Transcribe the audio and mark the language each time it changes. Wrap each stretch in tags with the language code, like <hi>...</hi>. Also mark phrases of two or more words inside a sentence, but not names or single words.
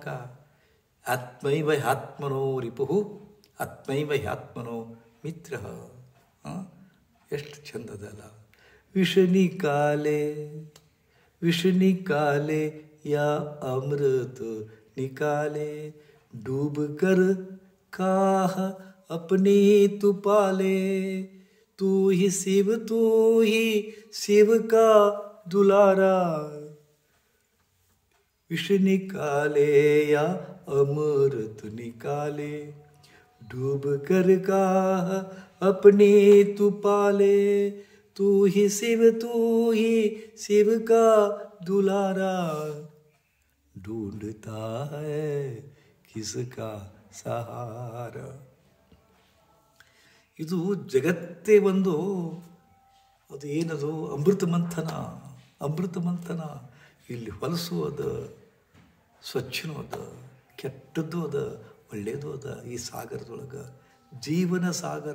<sa>आत्मैव ह्यात्मनो रिपुः, आत्मैव ह्यात्मनो मित्र.</sa> <kn>ಎಷ್ಟು ಚಂದದಲ್ಲ.</kn> <hi>विष निकाले या अमृत निकाले, डूब कर काह अपनी तू पाले, तू ही शिव का दुलारा. विष निकाले या अमृत निकाले, डूब कर काह अपनी तू पाले, तू ही शिव का दुलारा. ढूंढता है किसका सहारा.</hi> <kn>ಇದು ಜಗತ್ತೇ ಒಂದು ಅದು ಏನದು ಅಮೃತ ಮಂಥನ. ಇಲ್ಲಿ ಹೊಲಸು ಅದ, ಸ್ವಚ್ಛನೂ ಅದ, ಕೆಟ್ಟದ್ದು ಅದ, ಒಳ್ಳೆಯದು ಅದ. ಈ ಸಾಗರದೊಳಗೆ ಜೀವನ ಸಾಗರ.</kn>